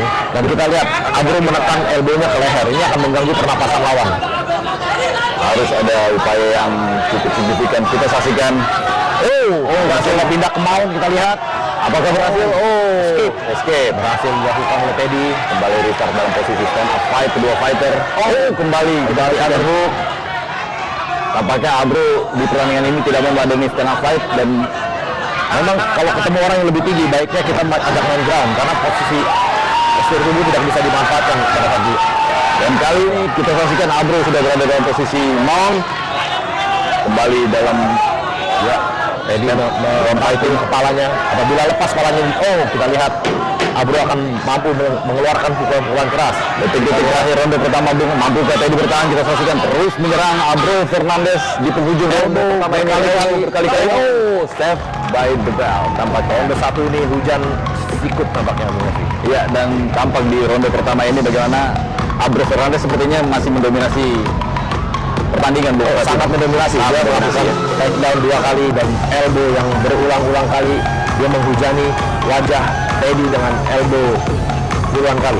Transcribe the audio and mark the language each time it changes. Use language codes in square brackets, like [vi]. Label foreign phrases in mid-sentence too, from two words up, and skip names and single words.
[id] Dan kita lihat Abro menekan elbownya ke leher. Ini akan mengganggu pernapasan lawan. Harus ada upaya yang cukup signifikan. Kita saksikan. Berhasil pindah ke mount, kita lihat. Apakah berhasil? Escape. Berhasil dilakukan oleh Teddy. Kembali restart dalam posisi [en] stand up fight [id] kedua fighter. Kembali underhook. Tampaknya Abro di pertandingan ini tidak memadani [en] stand up fight, [id] dan memang kalau ketemu orang yang lebih tinggi baiknya kita agak main ground karena posisi postur tubuh tidak bisa dimanfaatkan pada tadi. Dan kali ini kita saksikan Abro sudah berada dalam posisi mount. Kembali dalam Teddy memfighting kepalanya. Apabila lepas kepalanya, kita lihat Abro akan mampu mengeluarkan pukulan-pukulan keras. Detik-detik terakhir ronde pertama Bung, mampu Teddy bertahan. Kita saksikan terus menyerang Abro Fernandes di penghujung ronde pertama ini berkali-kali. [en] Step by the bell. [id] Tampak Ronde satu ini hujan ikut tampaknya. Iya, dan tampak di ronde pertama ini bagaimana Abro Fernandes sepertinya masih mendominasi pertandingan. Sangat mendominasi. Dia melakukan takedown 2 kali dan elbow yang berulang-ulang kali. Dia menghujani wajah Teddy dengan elbow puluhan kali.